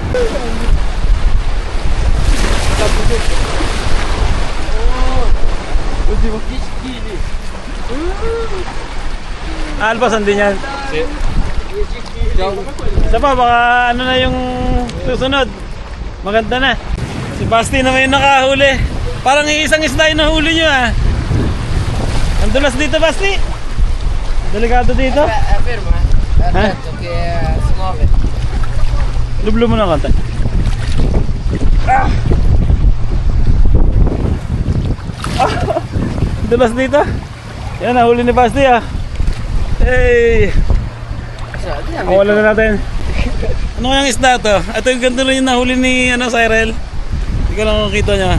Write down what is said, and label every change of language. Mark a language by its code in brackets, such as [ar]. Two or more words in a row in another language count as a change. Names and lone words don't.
[tl] Alpasan din yan. Isa pa, baka ano na yung susunod. Maganda na. Si Basti na may nakahuli. Parang iisang isda yung nahuli nyo ah. Ang dulas dito, Basti. Delikado dito. [it] Ferma. Aspetto che si muove. [tl] Lublo mo na konti. Dulas dito. Yan, nahuli ni Basti ah. Hey! Kawalan na natin. Ano kayang isda to? Ito yung ganito lang yung nahuli ni Cyril. Hindi ko lang makikita niya.